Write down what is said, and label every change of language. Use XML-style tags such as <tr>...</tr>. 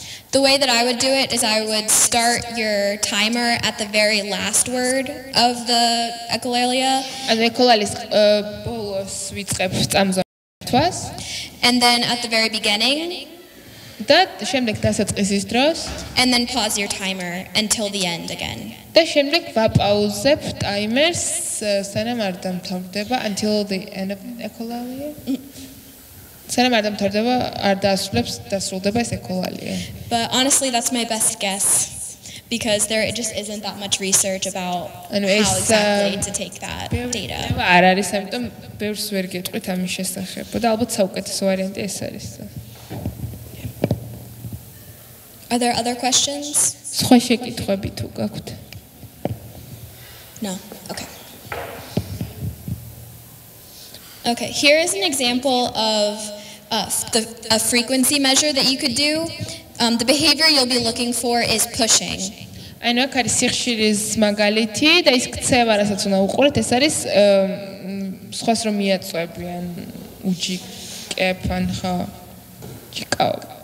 <en>The way that I would do it is I would start your timer at the very last word of the echolalia.</en> <ka>ანუ echolalia-ს ბოლოს ვიწყებ წამზომას.</ka> <en>And then at the very beginning.</en> <ka>და შემდეგ დასაწყისის დროს.</ka> <en>And then pause your timer until the end again.</en> <ka>და შემდეგ ვაპაუზებ ტაიმერს სანამ არ დამთავრდება</ka> <en>until the end of echolalia.</en> <ka>სანამ არ დამთავრდება, არ დასრულდება ეს echolalia.</ka> <en>But honestly, that's my best guess. Because there just isn't that much research about how exactly to take that data.</en> <ka>არ არის, ამიტომ ბევრს ვერ გეტყვით ამის შესახებ. და ალბათ საუკეთესო ვარიანტი ეს არის.</ka> <en>Are there other questions?</en> <ka>სხვა შეკითხვები თუ გაქვთ?</ka> <en>No. Okay. Okay, here is an example of a frequency measure that you could do. The behavior you'll be looking for is pushing.</en> <ka>ანუ აქ არის სიხშირის მაგალითი და ის ქცევა, რასაც უნდა უყურეთ, ეს არის სხვას რომ მიაწვევიან, უჯიკებ ან ხო ჯიკავ.</ka>